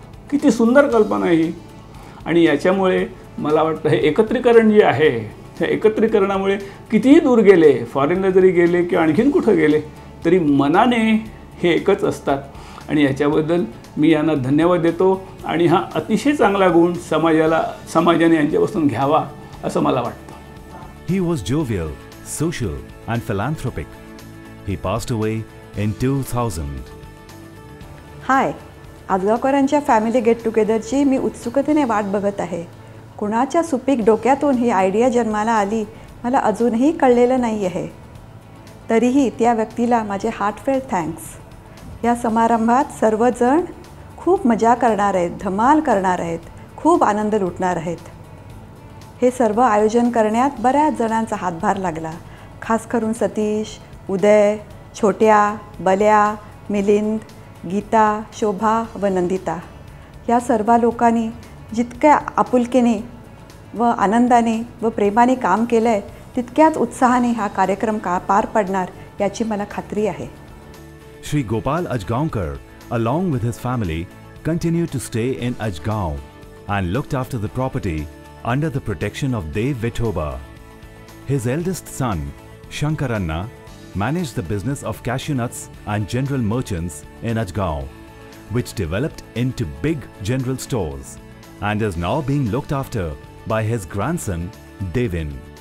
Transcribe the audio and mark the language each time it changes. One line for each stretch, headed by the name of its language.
Marathi: किती सुंदर कल्पना ही. आणि याच्यामुळे मला वाटतं हे एकत्रीकरण जे आहे ह्या एकत्रीकरणामुळे कितीही दूर गेले, फॉरेनला जरी गेले किंवा आणखीन कुठं गेले तरी मनाने हे एकच असतात. आणि याच्याबद्दल मी यांना धन्यवाद देतो. आणि हा अतिशय चांगला गुण समाजाने यांच्यापासून घ्यावा असं मला वाटतं.
English: He was jovial, social and philanthropic. He passed away in 2000.
Marathi: High, आजगावकरांच्या
English: family get टुगेदरची
Marathi: मी उत्सुकतेने वाट बघत आहे. कुणाच्या सुपीक डोक्यातून ही आयडिया जन्माला आली मला अजूनही कळलेलं नाही आहे. तरीही त्या व्यक्तीला माझे
English: Heartfelt thanks.
Marathi: या समारंभात सर्वजण खूप मजा करणार आहेत, धमाल करणार आहेत, खूप आनंद लुटणार आहेत. हे सर्व आयोजन करण्यात बऱ्याच जणांचा हातभार लागला. खास करून सतीश, उदय, छोट्या, बल्या, मिलिंद, गीता, शोभा व नंदिता या सर्व लोकांनी जितक्या आपुलकीने व आनंदाने व प्रेमाने काम केलं आहे तितक्याच उत्साहाने हा कार्यक्रम पार पडणार याची मला खात्री आहे.
English: Shri Gopal Ajgaonkar, along with his family, continued to stay in Ajgaon and looked after the property under the protection of Dev Vithoba. His eldest son, Shankaranna, managed the business of cashew nuts and general merchants in Ajgaon, which developed into big general stores and is now being looked after by his grandson Devin.